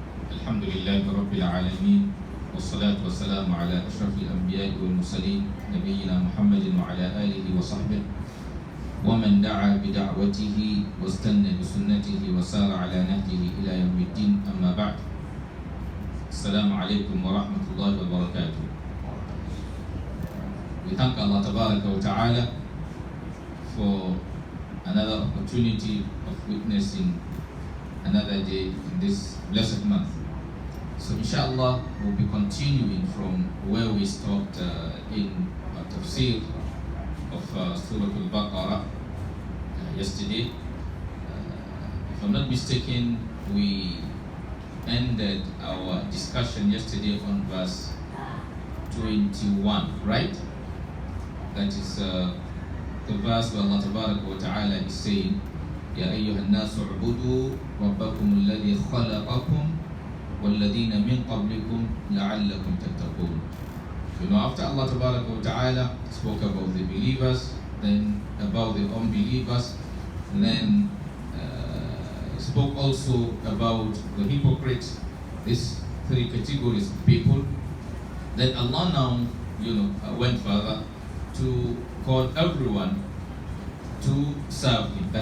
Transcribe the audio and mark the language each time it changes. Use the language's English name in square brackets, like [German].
[Arabic] الحمد لله رب العالمين والصلاة والسلام على أشرف الأنبياء والمرسلين نبينا محمد وعلى آله وصحبه ومن دعا بدعوته واستنى بسنته وسار على نهجه إلى يوم الدين أما بعد السلام عليكم ورحمة الله وبركاته. [English] We thank Allah Tabaraka wa Ta'ala for another opportunity of witnessing another day in this blessed month. So inshallah we'll be continuing from where we stopped in Tafseer of Surah Al-Baqarah yesterday. If I'm not mistaken, we ended our discussion yesterday on verse 21, right? That is the verse where Allah Tabaraka wa Ta'ala is saying, [Arabic] يا أيها الناس اعبدوا ربكم الذي خلقكم والذين من قبلكم لعلكم تتقون. [English] You know, after Allah Tabaraka wa Ta'ala spoke about the believers, then about the unbelievers, and then spoke also about the hypocrites, these three categories of people, then Allah now, went further to call everyone to serve Him.